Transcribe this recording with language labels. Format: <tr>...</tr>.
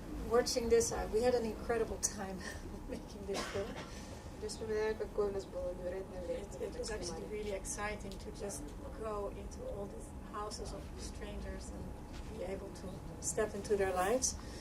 <en>Watching this, we had an incredible time making this film.</en> <ru>Я вспоминаю, какое у нас было невероятное время.</ru> <en>It was actually really exciting to just go into all these houses of strangers and be able to step into their lives.</en>